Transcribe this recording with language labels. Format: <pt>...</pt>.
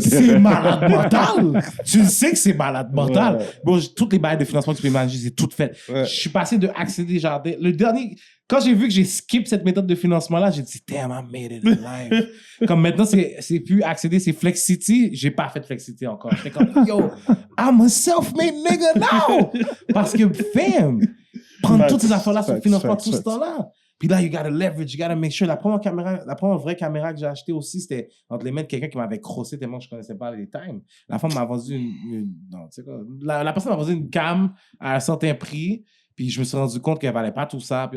<fr>C'est malade mental. Tu le sais que c'est malade mental. Ouais. Bon, toutes les bails de financement que tu peux imaginer, c'est tout fait. Ouais. Je suis passé de accéder jardin. Le dernier, quand j'ai vu que j'ai skip cette méthode de financement-là, j'ai dit, damn, I made it in life. Comme maintenant, c'est plus accéder, c'est Flexity. J'ai pas fait Flexity encore.</fr> <en>J'étais comme, yo, I'm a self-made nigga now.</en> <fr>Parce que, fam, prendre toutes ces affaires-là sur le financement tout ce temps-là. Puis là, you gotta leverage, you gotta make sure. La première vraie caméra que j'ai achetée aussi, c'était entre les mains de quelqu'un qui m'avait crossé tellement que je connaissais pas les times. La femme m'a vendu non, tu sais quoi. La personne m'a vendu une cam à un certain prix, puis je me suis rendu compte qu'elle valait pas tout ça.</fr>